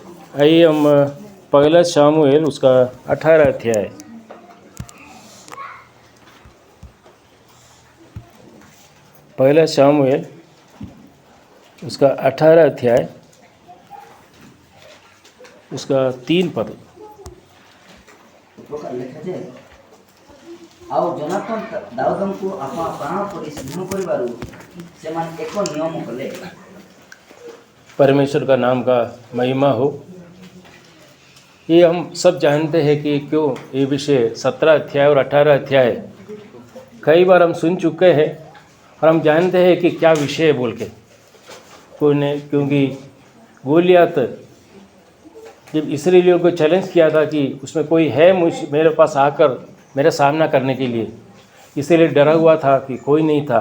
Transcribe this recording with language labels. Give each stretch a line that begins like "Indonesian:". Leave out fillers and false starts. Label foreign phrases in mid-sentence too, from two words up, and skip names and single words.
Hindi: आइए हम पहला शामुएल उसका 18 अध्याय। पहला शामुएल उसका 18 अध्याय उसका 3 पद।
Odia: ଆଉ ଜୋନାଥନ୍ ଦାଉଦଙ୍କୁ ଆପଣା ପ୍ରାଣ ପରି ସ୍ନେହ କରିବାରୁ ସେମାନେ ଏକ ନିୟମ କଲେ।
Hindi: परमेश्वर का नाम का महिमा हो। ये हम सब जानते हैं कि क्यों ये विषय 17 अध्याय और 18 अध्याय कई बार हम सुन चुके हैं और हम जानते हैं कि क्या विषय है बोल के। क्योंकि गोलियत जब इस्राएलियों को चैलेंज किया था कि उसमें कोई है मेरे पास आकर मेरा सामना करने के लिए, इसीलिए डरा हुआ था कि कोई नहीं था।